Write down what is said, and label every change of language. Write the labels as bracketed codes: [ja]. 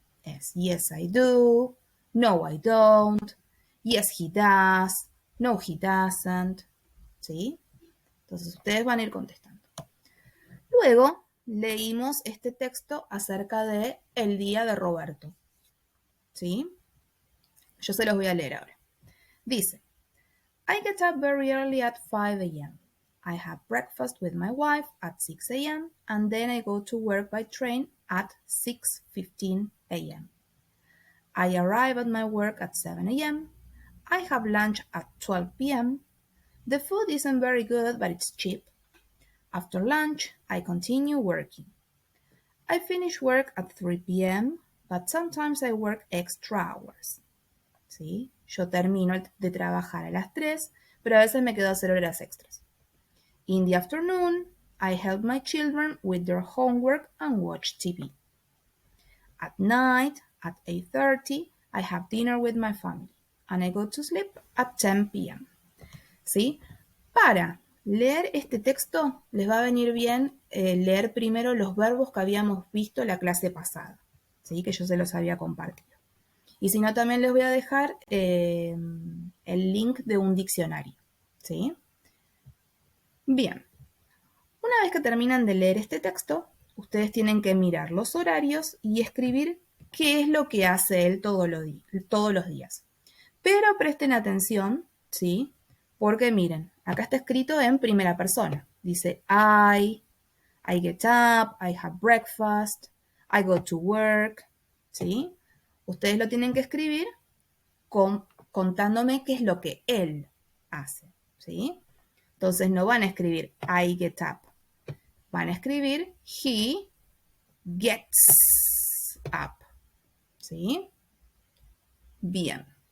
[en] Es yes, I do, no, I don't, yes, he does, no, he doesn't, [es] ¿sí? Entonces, ustedes van a ir contestando. Luego, leímos este texto acerca de el día de Roberto, ¿sí? Yo se los voy a leer ahora. Dice, [en] I get up very early at 5 a.m. I have breakfast with my wife at 6 a.m. and then I go to work by train at 6:15 a.m. I arrive at my work at 7 a.m. I have lunch at 12 p.m. The food isn't very good, but it's cheap. After lunch, I continue working. I finish work at 3 p.m., but sometimes I work extra hours. [es] ¿Sí? Yo termino de trabajar a las 3, pero a veces me quedo a hacer horas extras. [en] In the afternoon, I help my children with their homework and watch TV. At night, at 8:30, I have dinner with my family, and I go to sleep at 10 p.m. [es] ¿Sí? Para leer este texto, les va a venir bien leer primero los verbos que habíamos visto la clase pasada, ¿sí? Que yo se los había compartido. Y si no, también les voy a dejar el link de un diccionario, ¿sí? Bien, una vez que terminan de leer este texto, ustedes tienen que mirar los horarios y escribir qué es lo que hace él todos los días. Pero presten atención, ¿sí? Porque miren, acá está escrito en primera persona. Dice [en] I get up, I have breakfast, I go to work, [es] ¿sí? Ustedes lo tienen que escribir contándome qué es lo que él hace, ¿sí? Entonces no van a escribir [en] I get up, [es] van a escribir [en] he gets up, [es] ¿sí? Bien.